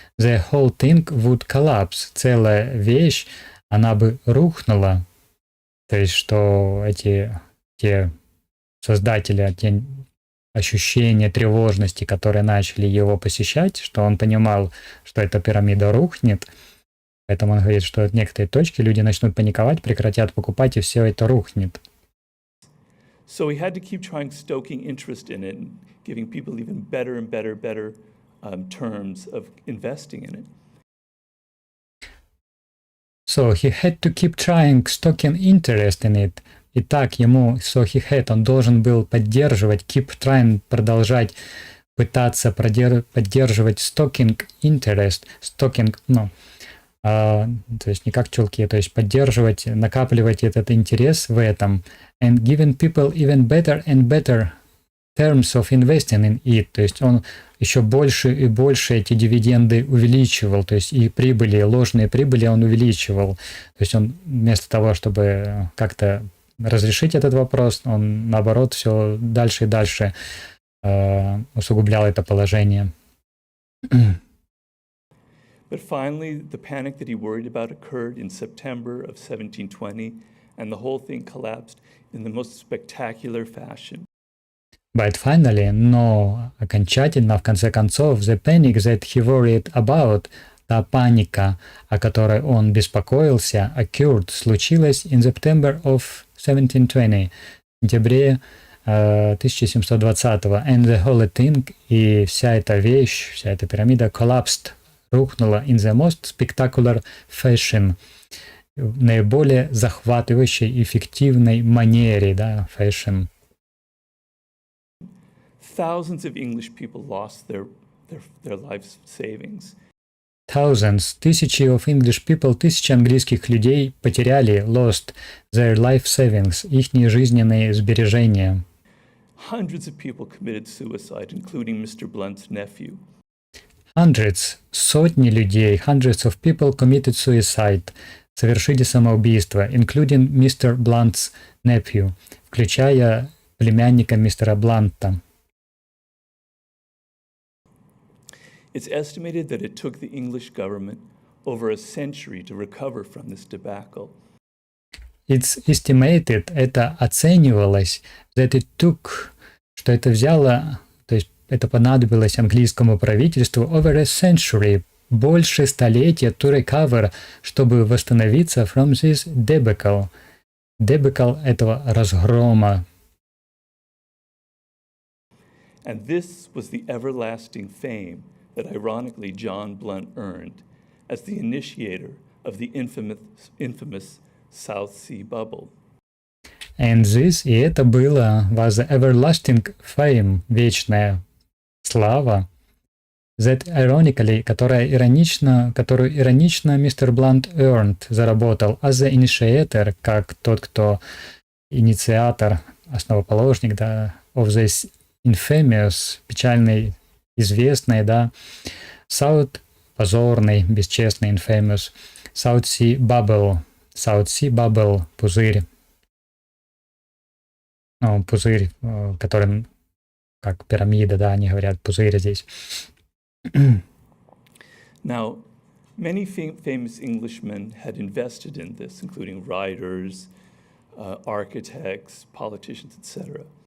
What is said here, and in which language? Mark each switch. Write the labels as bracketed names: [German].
[English] The whole thing would collapse. [Russian] Целая вещь, она бы рухнула. То есть, что те создатели, те ощущения тревожности, которые начали его посещать, что он понимал, что эта пирамида рухнет. Поэтому он говорит, что от некоторой точки люди начнут паниковать, прекратят покупать, и все это рухнет. [English] So he had to keep trying stoking interest in it and giving people even better and better terms of investing in it. So he had to keep trying stoking interest in it. [Russian] Итак, ему, [English] so he had, [Russian] он должен был поддерживать, [English] keep trying, [Russian] продолжать, пытаться поддерживать [English] stoking interest, stoking, [Russian] то есть не как чулки, то есть поддерживать, накапливать этот интерес в этом, [English] and giving people even better and better terms of investing in it, [Russian] то есть он еще больше и больше эти дивиденды увеличивал, то есть и прибыли, ложные прибыли он увеличивал, то есть он вместо того, чтобы как-то разрешить этот вопрос, он наоборот все дальше и дальше усугублял это положение. [English] But finally, the panic that he worried about occurred in September of 1720, and the whole thing collapsed in the most spectacular fashion. But finally, [Russian] но окончательно, в конце концов, [English] the panic that he worried about, [Russian] та паника, о которой он беспокоился, [English] occurred, [Russian] случилась [English] in September of 1720, [Russian] в сентябре 1720-го. [English] And the whole thing, [Russian] и вся эта вещь, вся эта пирамида [English] collapsed, [Russian] рухнула [English] in the most spectacular fashion, [Russian] в наиболее захватывающей, эффективной манере, да, [English] fashion. Thousands of English people lost their life savings. Thousands, [Russian] тысячи [English] of English people, [Russian] тысячи английских людей потеряли, [English] lost their life savings, [Russian] ихние жизненные сбережения. [English] Hundreds of people committed suicide, including Mr. Blunt's nephew. Hundreds, [Russian] сотни людей, [English] hundreds of people committed suicide, [Russian] совершили самоубийство, [English] including Mr. Blunt's nephew, [Russian] включая племянника мистера Бланта. [English] It's estimated that it took the English government over a century to recover from this debacle. It's estimated, [Russian] это оценивалось, [English] that it took, [Russian] что это взяло, то есть это понадобилось английскому правительству [English] over a century, [Russian] больше столетия [English] to recover, [Russian] чтобы восстановиться [English] from this debacle. [Russian] Debacle этого разгрома. [English] And this was the everlasting fame that ironically John Blunt earned as the initiator of the infamous South Sea Bubble. And this, [Russian] и это было, [English] was the everlasting fame, [Russian] вечная слава, [English] that ironically, [Russian] которую иронично мистер Блант [English] earned, [Russian] заработал, [English] as the initiator, [Russian] как тот, кто инициатор, основоположник, да, [English] of this infamous, [Russian] печальный, известный, да, South, позорный, бесчестный, [English] infamous, [Russian] South Sea Bubble, пузырь. Ну, пузырь, который, как пирамида, да, они говорят, пузырь здесь. [English] Now, many famous Englishmen had invested in this, including writers, architects, politicians, etc.